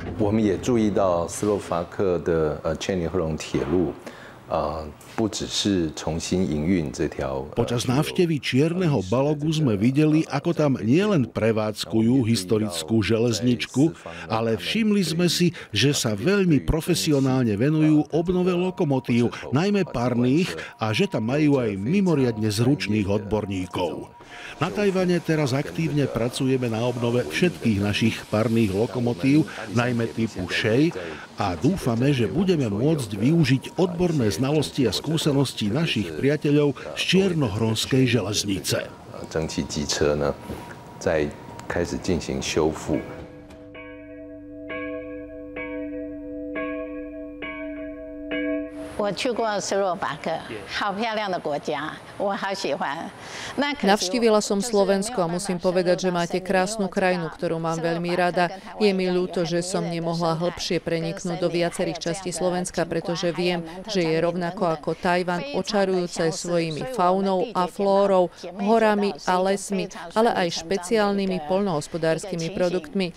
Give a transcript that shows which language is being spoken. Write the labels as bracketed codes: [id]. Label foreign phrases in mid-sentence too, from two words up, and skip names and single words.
[zh] 我们也注意到斯洛伐克的切尼霍隆铁路。不只是重新营运这条。 [sk] Počas návštevy Čierneho Balogu sme videli, ako tam nielen prevádzkujú historickú železničku, ale všimli sme si, že sa veľmi profesionálne venujú obnove lokomotív, najmä parných, a že tam majú aj mimoriadne zručných odborníkov. Na Tajvane teraz aktívne pracujeme na obnove všetkých našich parných lokomotív, najmä typu Shay, a dúfame, že budeme môcť využiť odborné znalosti a skúsenosti našich priateľov z Čiernohronskej železnice. [zh] 蒸汽机车呢，再开始进行修复。我去过斯洛伐克，好漂亮的国家，我好喜欢。 [sk] Navštívila som Slovensko a musím povedať, že máte krásnu krajinu, ktorú mám veľmi rada. Je mi ľúto, že som nemohla hĺbšie preniknúť do viacerých častí Slovenska, pretože viem, že je rovnako ako Tajvan očarujúce svojimi faunou a flórou, horami a lesmi, ale aj špeciálnymi poľnohospodárskymi produktmi.